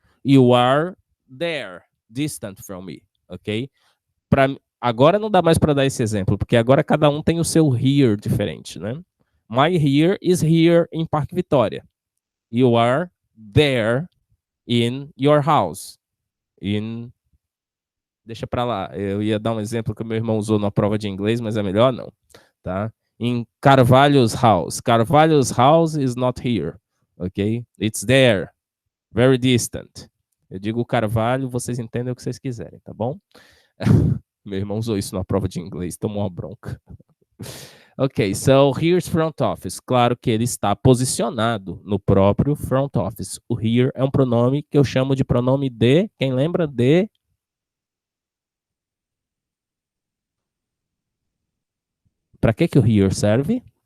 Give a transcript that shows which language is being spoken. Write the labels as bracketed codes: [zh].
[en] You are there, distant from me, ok? [pt] Agora não dá mais para dar esse exemplo, porque agora cada um tem o seu here diferente, né? [en] My here is here [pt] em Parque Vitória. [en] You are there in your house, in [pt] Deixa pra lá. Eu ia dar um exemplo que o meu irmão usou na prova de inglês, mas é melhor não, tá? [en] In Carvalho's house. Carvalho's house is not here, ok? It's there, very distant. [pt] Eu digo Carvalho, vocês entendem o que vocês quiserem, tá bom? Meu irmão usou isso na prova de inglês, tomou uma bronca. [en] Ok, so here's front office. [pt] Claro que ele está posicionado no próprio front office. O here é um pronome que eu chamo de pronome de, quem lembra de? Para que o here serve?